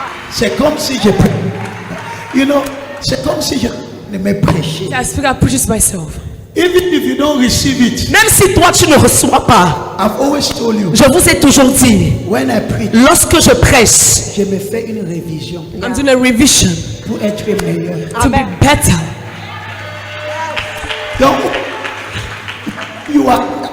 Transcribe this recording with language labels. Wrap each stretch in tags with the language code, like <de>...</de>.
<fr>C'est comme si je prêchais.</fr> <en>You know,</en> <fr>c'est comme si je me prêchais.</fr> <en>I speak, I preach it myself. Even if you don't receive it,</en> <fr>Même si toi tu ne reçois pas,</fr> <en>I've always told you,</en> <fr>je vous ai toujours dit,</fr> <en>when I preach,</en> <fr>lorsque je prêche, je me fais une révision</fr> <en>I'm doing a revision</en> <fr>pour être meilleur.</fr> <en>to be better. Donc, you are,</en>